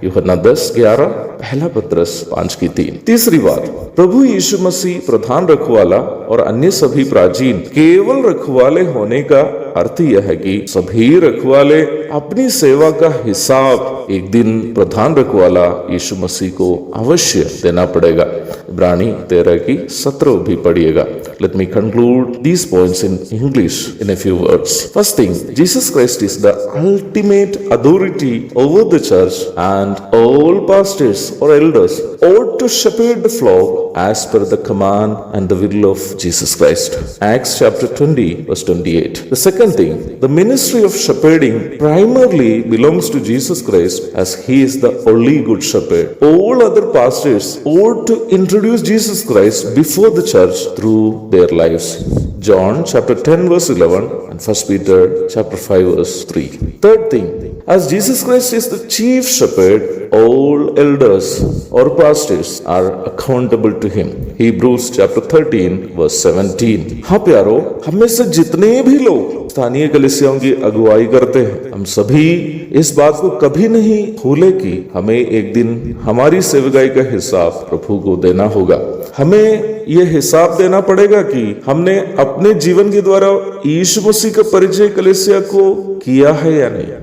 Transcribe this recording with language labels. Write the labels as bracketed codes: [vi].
[hi] यूहन्ना 10:11, पहला पत्रस 5:3। तीसरी बात, प्रभु यीशु मसीह प्रधान रखवाला और अन्य सभी प्राचीन केवल रखवाले होने का अर्थ यह है कि सभी रखवाले अपनी सेवा का हिसाब एक दिन प्रधान रखवाला यीशु मसीह को अवश्य देना पड़ेगा। इब्रानी 13:17 भी पढ़िएगा। [en] Let me conclude these points in English in a few words. First thing, Jesus Christ is the ultimate authority over the church, and all pastors or elders ought to shepherd the flock as per the command and the will of Jesus Christ. Acts chapter 20 verse 28. The second thing, the ministry of shepherding primarily belongs to Jesus Christ, as he is the only good shepherd. All other pastors ought to introduce Jesus Christ before the church through their lives. John chapter 10 verse 11 and 1 Peter chapter 5 verse 3. Third thing, as Jesus Christ is the chief shepherd, all elders or pastors are accountable to him. Hebrews chapter 13 verse 17. [hi] हाँ प्यारो, हम में से जितने भी लोग स्थानीय कलीसियाओं की अगुवाई करते हैं, हम सभी इस बात को कभी नहीं भूले कि हमें एक दिन हमारी सेवकाई का हिसाब प्रभु को देना होगा। हमें यह हिसाब देना पड़ेगा कि हमने अपने जीवन के द्वारा यीशु मसीह का परिचय कलीसिया को किया है या नहीं।